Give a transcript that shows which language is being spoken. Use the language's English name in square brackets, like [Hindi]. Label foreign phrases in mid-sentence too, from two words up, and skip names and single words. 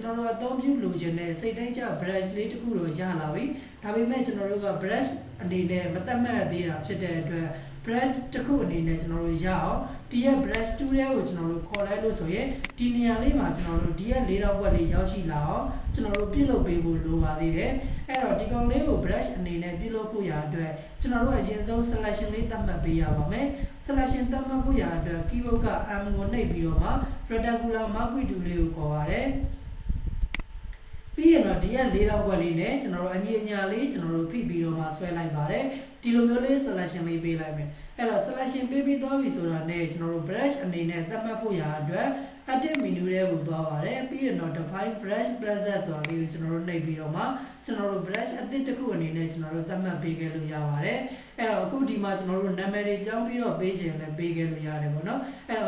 [Burmese] တော်တို့အသုံးပြုလိုချင်တဲ့စိတ်တိုင်းကြ brush လေးတစ်ခုတော့ရလာပြီဒါပေမဲ့ကျွန်တော်တို့က brush အနေနဲ့မသတ်မှတ်သေးတာဖြစ်တဲ့အတွက် brush တစ်ခုအနေနဲ့ကျွန်တော်တို့ရအောင်ဒီရဲ့ [English] brush tool [Burmese] တွေကိုကျွန်တော်တို့ခေါ်လိုက်လို့ဆိုရင်ဒီနေရာလေးမှာကျွန်တော်တို့ဒီရဲ့၄တောက်ဘက်လေးရောက်ရှိလာအောင်ကျွန်တော်တို့ပြုလုပ်ပေးဖို့လိုပါသေးတယ်အဲ့တော့ဒီကောင်လေးကို brush အနေနဲ့ပြုလုပ်ဖို့ရအတွက်ကျွန်တော်တို့အရင်ဆုံး selection လေးသတ်မှတ်ပေးရပါမယ် selection သတ်မှတ်ဖို့ရအတွက် keyboard က M ကိုနှိပ်ပြီးတော့မှ [English] rectangular marquee tool [Burmese] လေးကိုခေါ်ပါတယ် ပြီးရင်တော့ဒီရဲ့၄တောက်ဘက်လေးနဲ့ကျွန်တော်တို့အညီအညာလေးကျွန်တော်တို့ဖိပြီးတော့မှဆွဲလိုက်ပါတယ်ဒီလိုမျိုးလေး selection လေးပေးလိုက်မယ်အဲ့တော့ selection ပေးပြီးသွားပြီဆိုတာနဲ့ကျွန်တော်တို့ brush အနေနဲ့သတ်မှတ်ဖို့ရအတွက် [English] edit menu [Burmese] တွေကိုသွားပါတယ်ပြီးရင်တော့ [English] define brush preset [Burmese] ဆိုတာလေးကိုကျွန်တော်တို့နှိပ်ပြီးတော့မှကျွန်တော်တို့ brush အသစ်တစ်ခုအနေနဲ့ကျွန်တော်တို့သတ်မှတ်ပေးခဲ့လို့ရပါတယ်အဲ့တော့အခုဒီမှာကျွန်တော်တို့နာမည်တွေပြောင်းပြီးတော့ပေးခြင်းလည်းပေးခဲ့လို့ရတယ်ပေါ့နော်အဲ့တော့